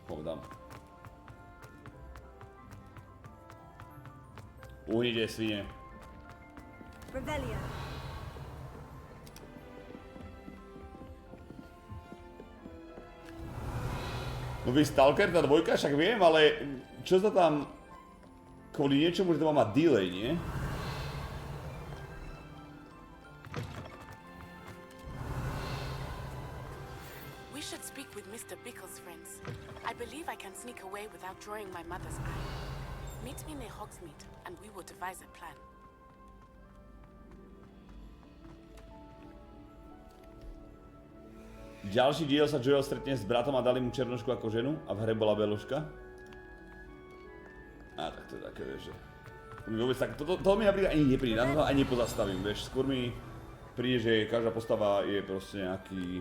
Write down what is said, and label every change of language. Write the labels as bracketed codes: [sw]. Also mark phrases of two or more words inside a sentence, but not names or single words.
[sk] Ho tam. Uhnite, svine. Revelio. Nový Stalker, tá dvojka, však viem, ale čo sa tam kvôli niečomu, že to má mať delay, nie? [en] We should speak with Mr. Bickle's friends. I believe I can sneak away without drawing my mother's eye. Meet me near Hogsmeade, and we will devise a plan. [sk] Ďalší diel sa Joel stretne s bratom a dali mu černošku ako ženu a v hre bola beložka. A tak to je také, vieš, že... Vôbec tak, to mi napríklad ani nepríde, na to ani nepozastavím, vieš, skôr mi príde, že každá postava je proste nejaký...